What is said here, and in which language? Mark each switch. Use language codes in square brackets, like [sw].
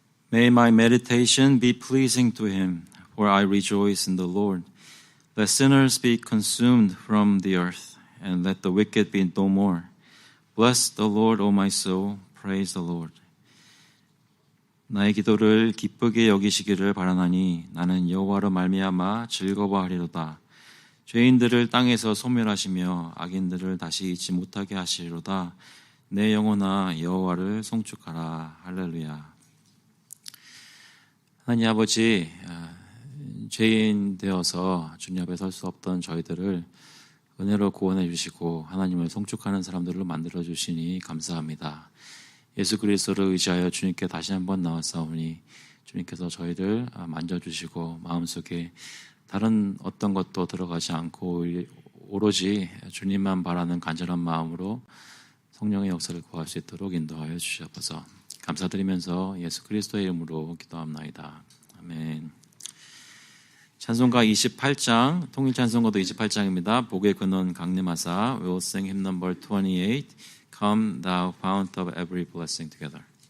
[en] May my meditation be pleasing to Him, for I rejoice in the Lord. Let sinners be consumed from the earth, and let the wicked be no more. Bless the Lord, O my soul. Praise the Lord. [ko] 나의 기도를 기쁘게 여기시기를 바라나니 나는 여호와로 말미암아 즐거워하리로다. 죄인들을 땅에서 소멸하시며 악인들을 다시 잊지 못하게 하시리로다. 내 영혼아 여호와를 송축하라. 할렐루야. 하나님 아버지, 죄인 되어서 주님 앞에 설 수 없던 저희들을 은혜로 구원해 주시고 하나님을 송축하는 사람들로 만들어 주시니 감사합니다. 예수 그리스도를 의지하여 주님께 다시 한번 나왔사오니 주님께서 저희를 만져주시고 마음속에 다른 어떤 것도 들어가지 않고 오로지 주님만 바라는 간절한 마음으로 성령의 역사를 구할 수 있도록 인도하여 주시옵소서. 감사드리면서 예수 그리스도의 이름으로 기도합나이다. 아멘. 찬송가 28장, 통일찬송가도 28장입니다. 복의 근원 강림하사, [en] We'll sing hymn number 28, Come thou fount of every blessing together.